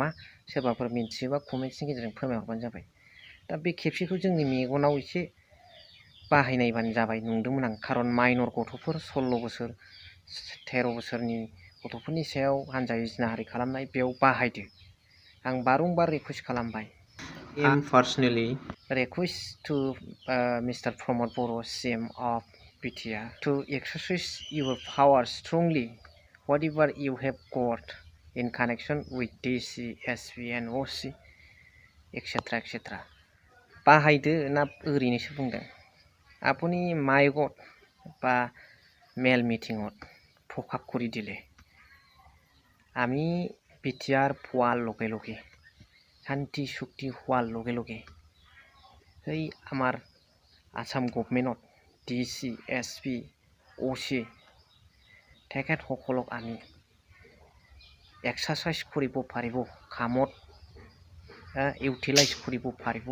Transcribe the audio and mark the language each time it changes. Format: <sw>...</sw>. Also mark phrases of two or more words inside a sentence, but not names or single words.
<brx>सोरबाफोर मिन्थियोबा कमेन्ट्सनि गेजेरजों फोरमायहरबानो जाबाय। दा बे खेबसेखौ जोंनि मेगनाव एसे बाहायनायबानो जाबाय नुदोंमोन आं, खारन माइनर गथ'फोर 16 बोसोर 13 बोसोरनि गथ'फोरनि सायाव हानजायै जिनाहारि खालामनाय, बेयाव बाहायदो। आं बारंबार रिक्वेस्ट खालामबाय।</brx> <en>am personally request to Mr. Pramod Boro, CM of BTR, to exercise your power strongly, whatever you have got in connection with DC, SP, and OC, etc. etc.</en> <brx>बाहायदो ना ओरैनोसो बुंदों?</brx> <as>আপুনি মাইকত বা মেল মিটিঙত ফকাপ কৰি দিলে আমি বিটিআৰ পোৱাৰ লগে লগে, শান্তি চুক্তি হোৱাৰ লগে লগে সেই আমাৰ আসাম গভৰ্নমেণ্টত DC, SP, OC তেখেতসকলক আমি এক্সাৰচাইজ কৰিব পাৰিব, কামত ইউটিলাইজ কৰিব পাৰিব।</as>